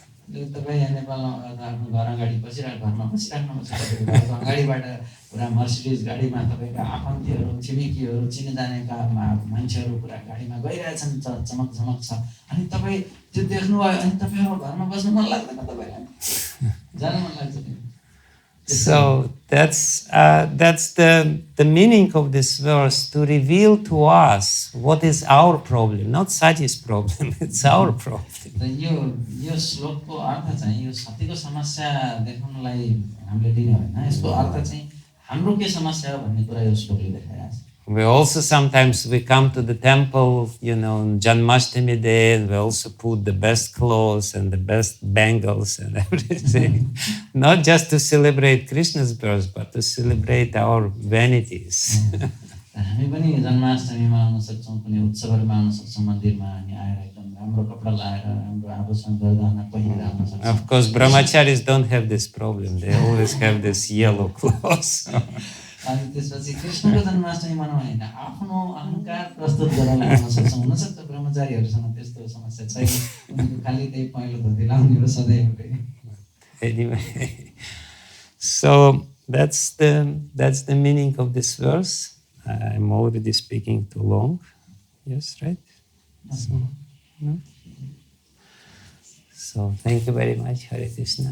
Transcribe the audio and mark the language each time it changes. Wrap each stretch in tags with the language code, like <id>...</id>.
<ne>तपाईं यहाँ नेपालमा आफ्नो घर अगाडि बसिरहेको घरमा बसिराख्नुहुन्छ, तपाईँको घरको अगाडिबाट पुरा मर्सिडिज गाडीमा तपाईँका आफन्तीहरू, छिमेकीहरू, चिने जानेका मान्छेहरू पुरा गाडीमा गइरहेछन्, चमक झमक छ, अनि तपाईँ त्यो देख्नुभयो अनि तपाईँको घरमा बस्नु मन लाग्दैन, तपाईँलाई जान मन लाग्छ।</ne> <en>So that's the meaning of this verse, to reveal to us what is our problem, not Sati's problem, it's our problem.</en> <ne>यो श्लोकको अर्थ चाहिँ यो सतीको समस्या देखाउनलाई हामीले दिने होइन, यसको अर्थ चाहिँ हाम्रो के समस्या हो भन्ने कुरा यो श्लोकले देखाइरहेछ।</ne> <en>We also sometimes we come to the temple, on Janmashtami day, and we also put the best clothes and the best bangles and everything, not just to celebrate Krishna's birth, but to celebrate our vanities.</en> <ne>हामी पनि जन्माष्टमीमा आउन सक्छौँ, कुनै उत्सवहरूमा आउन सक्छौँ, मन्दिरमा अनि आएर एकदम राम्रो कपडा लगाएर राम्रो आभूषण गहना पहिरेर आउन सक्छौँ।</ne> <en>Of course, brahmacharis don't have this problem. They always have this yellow clothes.</en> <ne>अनि त्यसपछि कृष्णको जन्माष्टमी मनाउने होइन, आफ्नो अहंकार प्रस्तुत गरेर आउन सक्छौँ। हुन सक्छ ब्रह्मचारीहरूसँग त्यस्तो समस्या छैन, उनीहरू खाली त्यही पहेँलो धोती लाउने हो सधैँ।</ne> <en>Anyway, so that's the meaning of this verse. I'm already speaking too long. Yes, right? So, no? So thank you very much, Hare Krishna.</en>